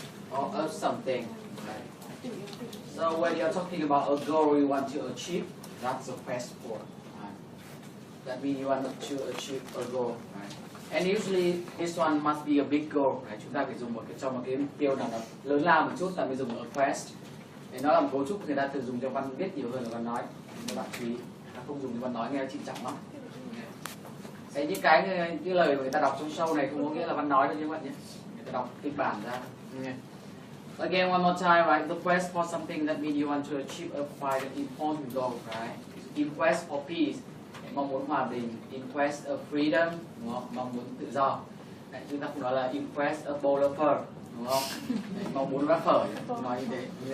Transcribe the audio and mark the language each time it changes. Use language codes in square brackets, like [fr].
[en] Or of something. Right. So when you're talking about a goal you want to achieve, that's a quest for. Right. That means you want to achieve a goal. Right. And usually this one must be a big goal. Right. [vi] Chúng ta phải dùng cho một cái mục tiêu nào đó lớn lao một chút, ta mới dùng a quest. Để nó làm cấu trúc người ta thường dùng cho văn viết nhiều hơn là văn nói. Các bạn chú ý, ta không dùng cho văn nói nghe nó trịnh trọng lắm. Đấy, những cái lời mà người ta đọc trong show này không có nghĩa là văn nói đâu các bạn nhé. Người ta đọc kịch bản ra. [en] Again, one more time, right? The quest for something that means you want to achieve a quite an important goal, right? In quest for peace, [vi] mong muốn hòa bình. [en] In quest of freedom, [vi] đúng không? Mong muốn tự do. Đấy, chúng ta cũng nói là [en] in quest of bowl of phở, [vi] đúng không? Đấy, mong muốn bát phở, nói như thế.